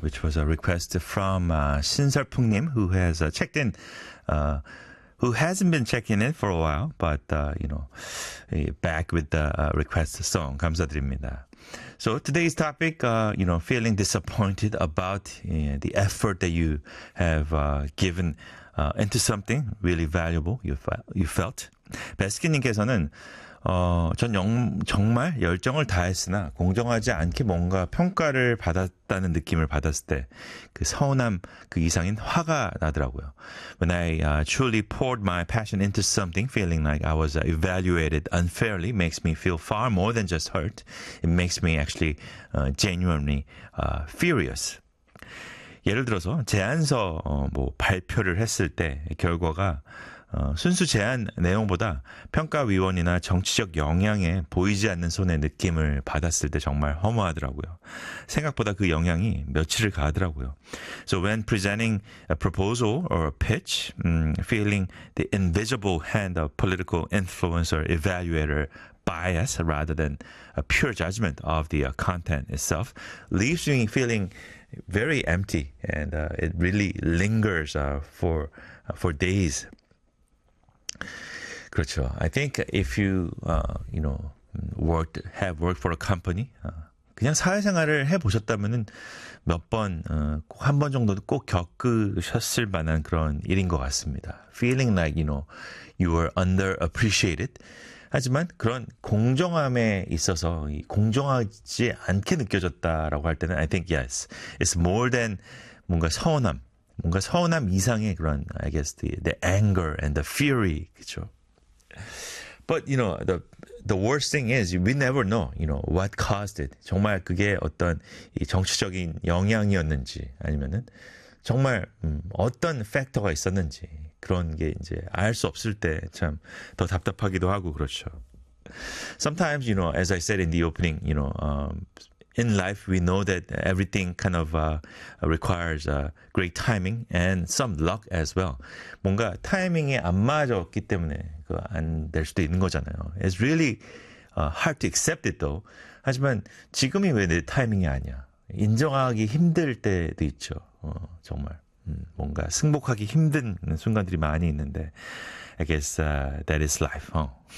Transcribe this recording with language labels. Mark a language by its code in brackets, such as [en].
[en] Which was a request from 신설풍님 who has checked in, who hasn't been checking in for a while, but you know, back with the request song. [ko] 감사드립니다. [en] So today's topic, you know, feeling disappointed about the effort that you have given into something really valuable you felt. [ko] 베스키님께서는 전 정말 열정을 다했으나 공정하지 않게 뭔가 평가를 받았다는 느낌을 받았을 때 그 서운함 그 이상인 화가 나더라고요. [en] When I truly poured my passion into something, feeling like I was evaluated unfairly makes me feel far more than just hurt. It makes me actually genuinely furious. [ko] 예를 들어서 제안서 뭐 발표를 했을 때 결과가 순수 제안 내용보다 평가위원이나 정치적 영향에 보이지 않는 손의 느낌을 받았을 때 정말 허무하더라고요. 생각보다 그 영향이 며칠을 가더라고요. So when presenting a proposal or a pitch, feeling the invisible hand of political influence or evaluator bias rather than a pure judgment of the content itself leaves me feeling very empty and it really lingers for days. 그렇죠. [en] I think if you you know have worked for a company, [ko] 그냥 사회생활을 해 보셨다면은 몇 번 꼭 한 번 정도는 꼭 겪으셨을 만한 그런 일인 것 같습니다. [en] Feeling like you know you were underappreciated. [ko] 하지만 그런 공정함에 있어서 공정하지 않게 느껴졌다라고 할 때는 [en] I think yes, it's more than [ko] 뭔가 서운함. 뭔가 서운함 이상의 그런 [en] I guess the anger and the fury [ko] 그렇죠. [en] But you know the worst thing is we never know you know what caused it. [ko] 정말 그게 어떤 이 정치적인 영향이었는지 아니면은 정말 어떤 팩터가 있었는지 그런 게 이제 알 수 없을 때 참 더 답답하기도 하고 그렇죠. [en] Sometimes you know as I said in the opening you know In life, we know that everything kind of requires great timing and some luck as well. [ko] 뭔가 타이밍이 안 맞았기 때문에 그 안 될 수도 있는 거잖아요. [en] It's really hard to accept it though. [ko] 하지만 지금이 왜 내 타이밍이 아니야? 인정하기 힘들 때도 있죠. 정말 뭔가 승복하기 힘든 순간들이 많이 있는데 [en] I guess that is life. Huh?